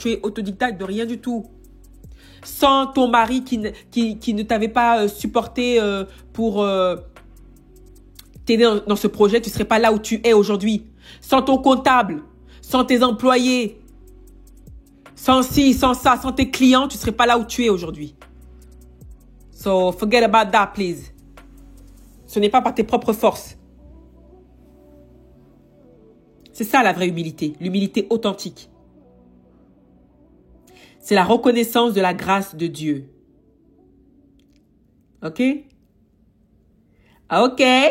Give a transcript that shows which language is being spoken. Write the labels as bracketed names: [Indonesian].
[French] Tu es autodidacte de rien du tout. Sans ton mari qui ne t'avait pas supporté pour t'aider dans ce projet, tu ne serais pas là où tu es aujourd'hui. Sans ton comptable, sans tes employés, sans ci, sans ça, sans tes clients, tu ne serais pas là où tu es aujourd'hui. [English] So, forget about that, please. [French] Ce n'est pas par tes propres forces. C'est ça la vraie humilité, l'humilité authentique. C'est la reconnaissance de la grâce de Dieu. Ok? Ok.